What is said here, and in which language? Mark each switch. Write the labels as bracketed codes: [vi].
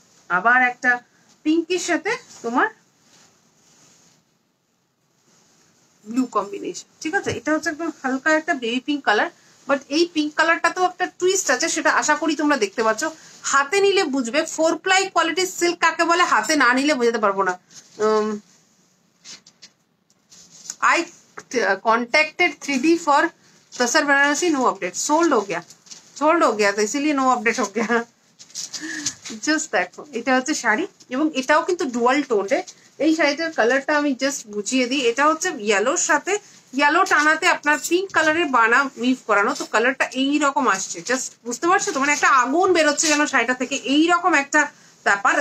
[bn] আবার একটা পিঙ্কের সাথে তোমার ব্লু কম্বিনেশন, ঠিক আছে? এটা হচ্ছে একদম হালকা একটা বেবি পিঙ্ক কালার, বাট এই পিঙ্ক কালারটা তো একটা টুইস্ট আছে, সেটা আশা করি তোমরা দেখতে পাচ্ছ। হাতে নিলে বুঝবে, 4 প্লাই কোয়ালিটির সিল্ক কাকে বলে, হাতে না নিলে বোঝাতে পারবো না। [en] I contacted 3D for [hi] tasar Banarasi, no update, sold हो गया तो इसीलिए नो अपडेट हो गया। [bn] জাস্ট দেখো, এটা হচ্ছে শাড়ি, এবং এটাও কিন্তু ডুয়াল টোনে। এই শাড়িটার কালারটা আমি জাস্ট বুঝিয়ে দিই, এটা হচ্ছে ইয়েলোর সাথে ইয়েলো টানাতে আপনার পিঙ্ক কালারের বানা উইভ করানো, তো কালারটা এইরকম আসছে, জাস্ট বুঝতে পারছো তো, মানে একটা আগুন বেরোচ্ছে যেন শাড়িটা থেকে, এইরকম একটা ব্যাপার।